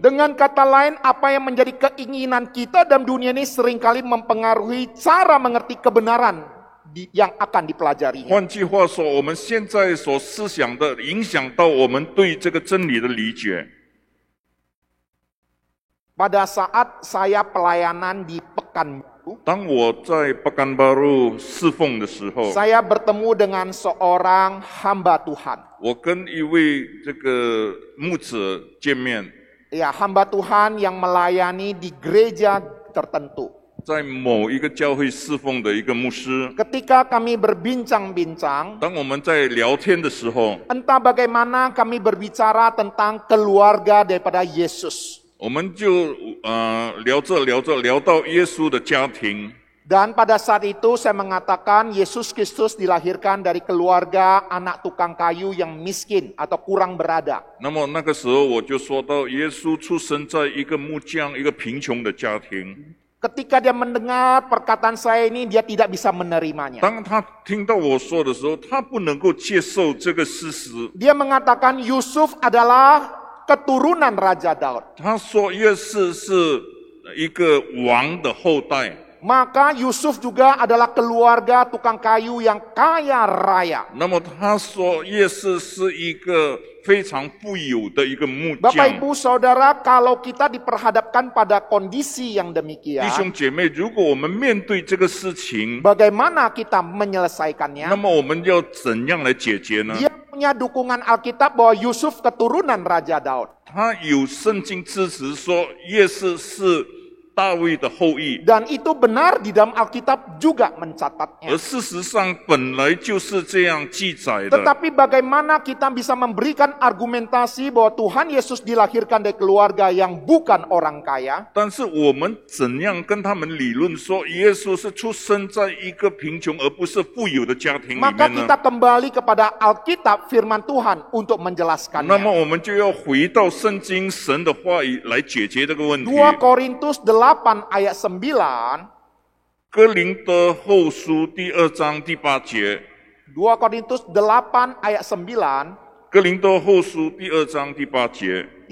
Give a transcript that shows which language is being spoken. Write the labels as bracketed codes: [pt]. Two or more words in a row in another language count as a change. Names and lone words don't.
[id] Dengan kata lain, apa yang menjadi keinginan kita dalam dunia ini seringkali mempengaruhi cara mengerti kebenaran yang akan dipelajarinya. [zh] 换句话说，我们现在所思想的，影响到我们对这个真理的理解。 [id] Pada saat saya pelayanan di Pekanbaru, [zh] 当我在Pekanbaru侍奉的时候， [id] saya bertemu dengan seorang hamba Tuhan. [zh] 我跟一位这个牧者见面， [id] Ya, hamba Tuhan yang melayani di gereja tertentu. [zh] 在某一个教会侍奉的一个牧师。 [id] Ketika kami berbincang-bincang, [zh] 当我们在聊天的时候， [id] entah bagaimana kami berbicara tentang keluarga daripada Yesus. [zh] 我们就聊到耶稣的家庭。 [id] Dan pada saat itu saya mengatakan Yesus Kristus dilahirkan dari keluarga anak tukang kayu yang miskin atau kurang berada. [zh] 那么那个时候我就说到，耶稣出生在一个木匠、一个贫穷的家庭。 [id] Ketika dia mendengar perkataan saya ini, dia tidak bisa menerimanya. [zh] 当他听到我说的时候，他不能够接受这个事实。 [id] Dia mengatakan Yusuf adalah keturunan Raja Daud. [zh] 他说约瑟是一个王的后代。 [id] Maka Yusuf juga adalah keluarga tukang kayu yang kaya raya. [zh] 那么他说约瑟是一个非常富有的一个木 [id] Bapak [zh] 匠。 [id] Ibu Saudara, kalau kita diperhadapkan pada kondisi yang [zh] 弟 [id] demikian, [zh] 兄姐妹，如果我们面对这个事情， [id] bagaimana kita menyelesaikannya? [zh] 那么我们要怎样来解决呢？ [id] Dia punya dukungan Alkitab bahwa Yusuf keturunan Raja Daud. [zh] 他有圣经支持说约瑟是大卫的后裔， [id] Dan itu benar di dalam Alkitab juga mencatatnya. [zh] 而事实上本来就是这样记载的。 [id] Tetapi bagaimana kita bisa memberikan argumentasi bahwa Tuhan Yesus dilahirkan dari keluarga yang bukan orang kaya? [zh] 但是我们怎样跟他们理论说耶稣是出生在一个贫穷而不是富有的家庭里 [id] Maka [zh] 面 [id] kita [zh] 呢？ [id] kembali kepada Alkitab firman Tuhan untuk [zh] 那么 [id] menjelaskannya. [zh] 我们就要回到圣经神的话语来解决这个问题。 [id] 2 Korintus 8 ayat 9. [zh] 哥林多后书第2章第8节， [id] 2 Korintus 8 ayat 9. [zh] 哥林多后书第2章第8节，